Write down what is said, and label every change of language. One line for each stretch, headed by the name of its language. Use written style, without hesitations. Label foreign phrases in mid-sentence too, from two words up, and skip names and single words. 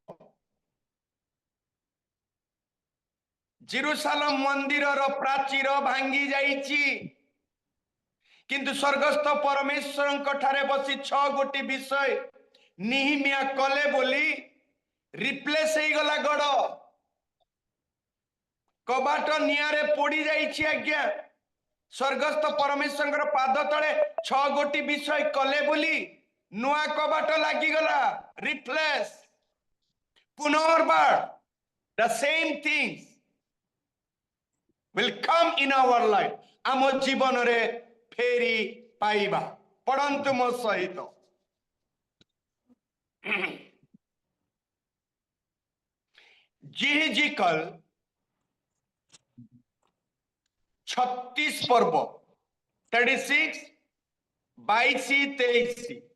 Odia: ଜେରୁସାଲେମ ମନ୍ଦିରର ପ୍ରାଚୀର ଭାଙ୍ଗି ଯାଇଛି, କିନ୍ତୁ ସ୍ୱର୍ଗସ୍ଥ ପରମେଶ୍ୱରଙ୍କ ଠାରେ ବସି 6 ଗୋଟି ବିଷୟ ନିହିମିଆ କଲେ ବୋଲି ରିପ୍ଲେସ ହେଇଗଲା ଗଡ଼। କବାଟ ନିଆଁରେ ପୋଡ଼ି ଯାଇଛି ଆଜ୍ଞା, ସ୍ୱର୍ଗସ୍ଥ ପରମେଶ୍ୱରଙ୍କର ପାଦ ତଳେ 6 ଗୋଟି ବିଷୟ କଲେ ବୋଲି ନୂଆ କବାଟ ଲାଗିଗଲା, ରିପ୍ଲେସ, ପୁନର୍ବାର
English: the same things will come in our life,
Odia: ଆମ ଜୀବନରେ ଫେରି ପାଇବା। ପଢ଼ନ୍ତୁ ମୋ ସହିତ ଜିହିଜିକଲ 36 ପର୍ବ 36 22 23।